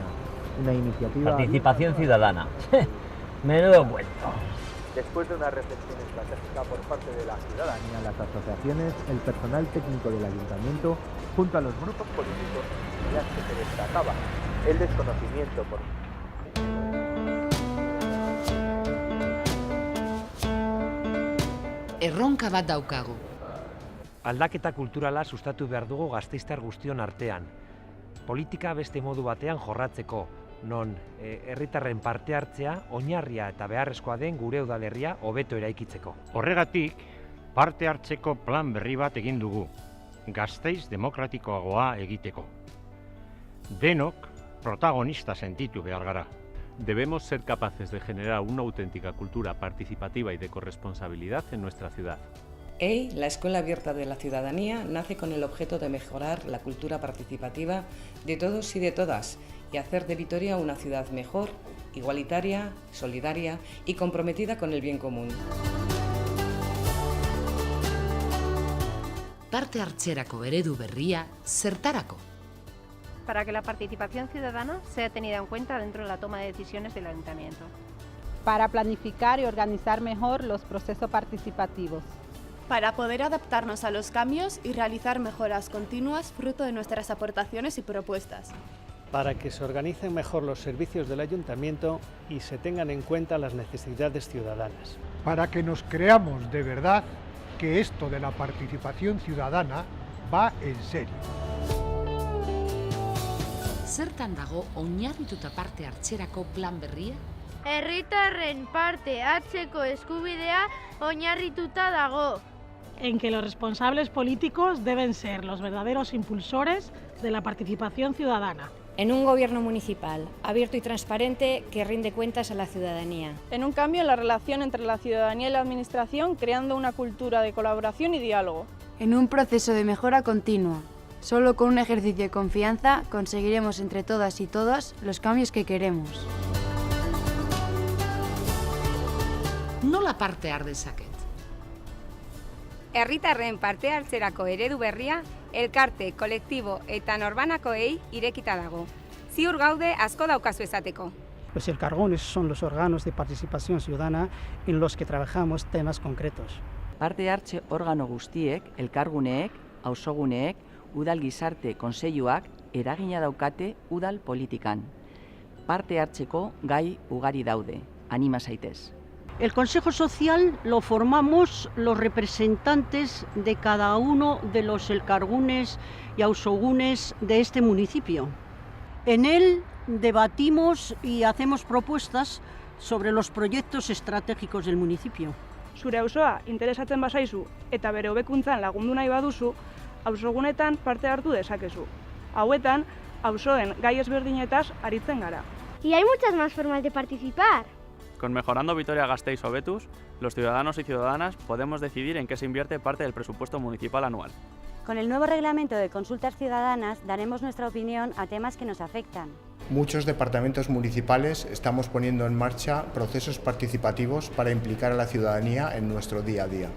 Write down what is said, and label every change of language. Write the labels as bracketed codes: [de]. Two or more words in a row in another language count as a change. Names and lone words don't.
[es] Una iniciativa... Participación ciudadana. Menudo cuento. Después de una reflexión estratégica por parte de la ciudadanía, las asociaciones, el personal técnico del Ayuntamiento, junto a los grupos políticos, ya que se destacaba el desconocimiento por... [eu] Erronka bat daukagu. Aldaketa kulturala sustatu behar dugu gasteiztar guztion artean. Politika beste modu batean jorratzeko, non herritarren parte hartzea oinarria eta beharrezkoa den gure udalerria hobeto eraikitzeko. Horregatik, parte hartzeko plan berri bat egin dugu, Gasteiz demokratikoagoa egiteko. Denok protagonista sentitu behar gara. [es] Debemos ser capaces de generar una auténtica cultura participativa y de corresponsabilidad en nuestra ciudad. EI, la Escuela Abierta de la Ciudadanía, nace con el objeto de mejorar la cultura participativa de todos y de todas y hacer de Vitoria una ciudad mejor, igualitaria, solidaria y comprometida con el bien común. [eu] Parte hartzerako eredu berria zertarako. [es] Para que la participación ciudadana sea tenida en cuenta dentro de la toma de decisiones del Ayuntamiento. Para planificar y organizar mejor los procesos participativos. Para poder adaptarnos a los cambios y realizar mejoras continuas fruto de nuestras aportaciones y propuestas. Para que se organicen mejor los servicios del Ayuntamiento y se tengan en cuenta las necesidades ciudadanas. Para que nos creamos de verdad que esto de la participación ciudadana va en serio. [eu] Zertan dago oinarrituta parte hartzerako plan berria? Herritarren parte hartzeko eskubidea oinarrituta dago. [es] En que los responsables políticos deben ser los verdaderos impulsores de la participación ciudadana. En un gobierno municipal abierto y transparente que rinde cuentas a la ciudadanía. En un cambio en la relación entre la ciudadanía y la administración, creando una cultura de colaboración y diálogo. En un proceso de mejora continua. Solo con un ejercicio de confianza conseguiremos entre todas y todos los cambios que queremos. [eu] Nola parte har dezaket? Herritarren parte hartzerako eredu berria, elkarte, kolektibo eta norbanakoei irekita dago. Ziur gaude asko daukazu esateko. [es] Los elkargunes son los órganos de participación ciudadana en los que trabajamos temas concretos. [eu] Parte hartze organo guztiek, elkarguneek, auzoguneek, udal gizarte kontseiluak eragina daukate udal politikan. Parte hartzeko gai ugari daude, anima zaitez. [es] El Consejo Social lo formamos los representantes de cada uno de los elkargunes y auzogunes de este municipio. En él debatimos y hacemos propuestas sobre los proyectos estratégicos del municipio. [eu] Zure auzoa interesatzen bazaizu eta bere hobekuntzan lagundu nahi baduzu, auzogunetan parte hartu dezakezu. Hauetan, auzoen gai ezberdinetaz aritzen gara. [es] Y hay muchas más formas de participar. Con Mejorando Vitoria-Gasteiz Hobetuz, los ciudadanos y ciudadanas podemos decidir en qué se invierte parte del presupuesto municipal anual. Con el nuevo reglamento de consultas ciudadanas daremos nuestra opinión a temas que nos afectan. Muchos departamentos municipales estamos poniendo en marcha procesos participativos para implicar a la ciudadanía en nuestro día a día.